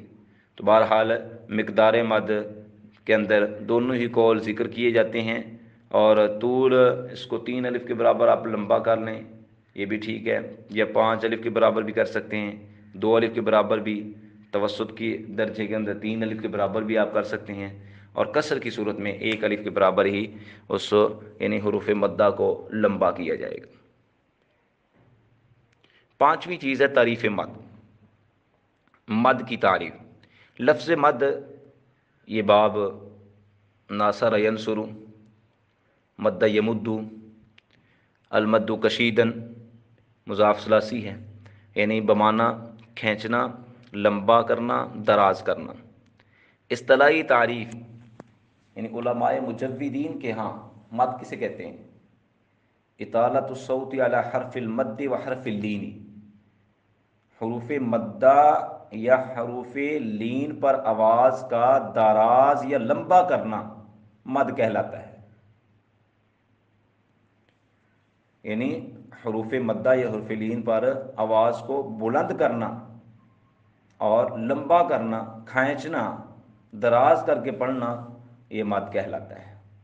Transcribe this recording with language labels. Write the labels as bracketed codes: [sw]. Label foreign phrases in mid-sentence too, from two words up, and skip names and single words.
[ur] تو بہرحال مقدار مد کے اندر دونوں ہی قول ذکر کیے جاتے ہیں، اور طول اس کو 3 الف کے برابر آپ لمبا کر لیں، یہ بھی ٹھیک ہے، یا 5 الف کے برابر بھی کر سکتے ہیں، 2 الف کے برابر بھی، توسط کی درجے کے اندر 3 الف کے برابر بھی آپ کر سکتے ہیں، اور کسر کی صورت میں 1 الف کے برابر ہی اس یعنی حروف مدہ کو لمبا کیا جائے گا۔ پانچویں چیز ہے تعریف مد۔ مد کی تعریف، لفظ مد یہ باب ناصر ینصر، [ar] مد یمد، المد کشیدن، [ur] مضاف ثلاثی ہے، یعنی بمانہ کھینچنا، لمبا کرنا، دراز کرنا۔ اصطلاحی تعریف یعنی علماء مجودین کے ہاں مد کسے کہتے ہیں؟ [ar] اطالۃ الصوت علی حرف المد و حرف اللین، [ur] حروف مدہ یا حروف لین پر آواز کا دراز یا لمبا کرنا مد کہلاتا ہے۔ یعنی حروف مدہ یا حروف لین پر آواز کو بلند کرنا اور لمبا کرنا، کھینچنا، دراز کر کے پڑھنا، یہ مد کہلاتا ہے۔